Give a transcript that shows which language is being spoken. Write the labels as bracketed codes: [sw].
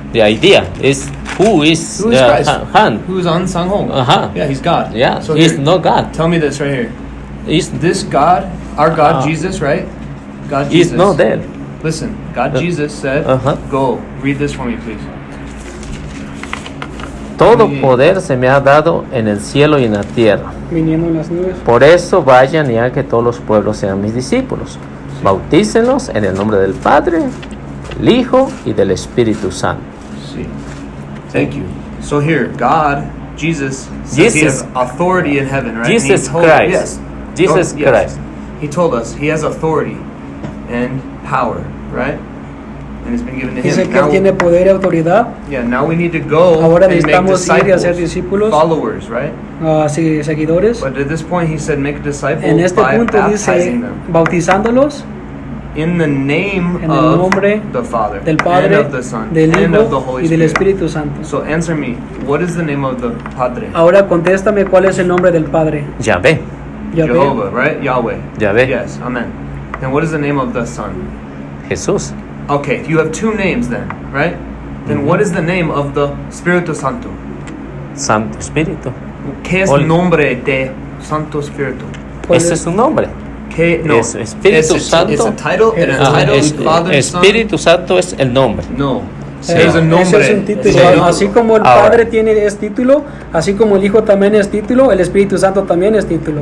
[en] The idea is who is Christ? Han? Who is An Sang Hong? Yeah, he's God. Yeah, so he's here, not God. Tell me this right here. Is this God, our God Jesus, right? God Jesus. He's not there. Listen, God Jesus said, go, read this for me, please. [es] Todo poder se me ha dado en el cielo y en la tierra. Viniendo en las nubes. Por eso vayan y hagan que todos los pueblos sean mis discípulos. Bautícenlos en el nombre del Padre, del Hijo y del Espíritu Santo. Sí. [en] Thank you. So here, God, Jesus says he has authority in heaven, right? Jesus Christ. Jesus Christ. He told us he has authority and power, right? And it's been given to him. [es] Dice que él tiene poder y autoridad. [en] Yeah, now we need to go [es] Ahora [en] and make [es] discípulos, [en] followers, right? [es] Seguidores. [en] But at this point he said make disciples [es] en este [en] by [es] punto [en] baptizing [es] dice, [en] them. [es] Bautizándolos [en] in the name [es] en el nombre [en] of the Father, [es] del Padre, [en] and of the Son, [es] del [en] and [es] Hijo [en] of the Holy [es] y del [en] Spirit. [es] Espíritu Santo. [en] So answer me, what is the name of the Padre? [es] Ahora contéstame cuál es el nombre del Padre. Yahvé. [en] Jehovah, right? Yahweh. Yahweh. Yes, amen. Then what is the name of the Son? [es] Jesús. [en] Okay, you have two names then, right? Then what is the name of the Espíritu Santo? [es] Santo Espíritu. ¿Qué es el nombre de Santo Espíritu? Ese es su nombre. ¿Qué? No. Es Espíritu Santo. ¿Es [en] a title? [es] Espíritu Santo es el nombre. No. Sí. Es un nombre. Ese es un título. Así como el Padre es título, así como el Hijo también es título, el Espíritu Santo también es título.